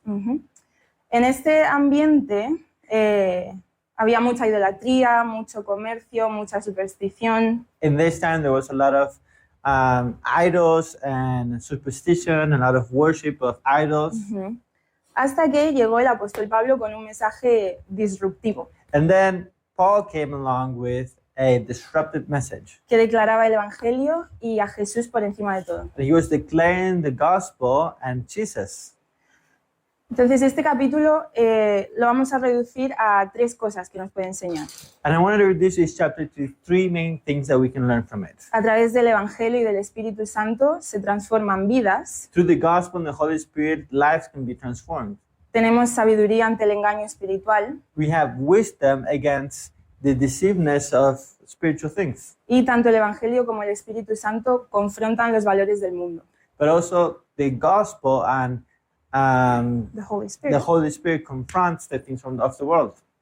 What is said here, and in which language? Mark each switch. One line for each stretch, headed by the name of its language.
Spanish: Ujú. En este ambiente había mucha idolatría, mucho comercio, mucha superstición.
English: In this time, there was a lot of idols and superstition, a lot of worship of idols. Ujú.
Spanish: Hasta que llegó el apóstol Pablo con un mensaje disruptivo
English: And then Paul came along with a disruptive message.
Spanish: que declaraba el evangelio y a Jesús por encima de todo.
English: He was declaring the gospel and Jesus.
Spanish: Entonces este capítulo lo vamos a reducir a 3 cosas que nos puede enseñar.
English: And I wanted to reduce this chapter to 3 main things that we can learn from it.
Spanish: A través del evangelio y del Espíritu Santo se transforman vidas.
English: Through the gospel and the Holy Spirit, lives can be transformed.
Spanish: Tenemos sabiduría ante el engaño espiritual
English: We have wisdom against the deceiveness of spiritual things.
Spanish: y tanto el evangelio como el Espíritu Santo confrontan los valores del mundo.
English: But also the gospel and The Holy Spirit. the Holy Spirit confronts the things of the world.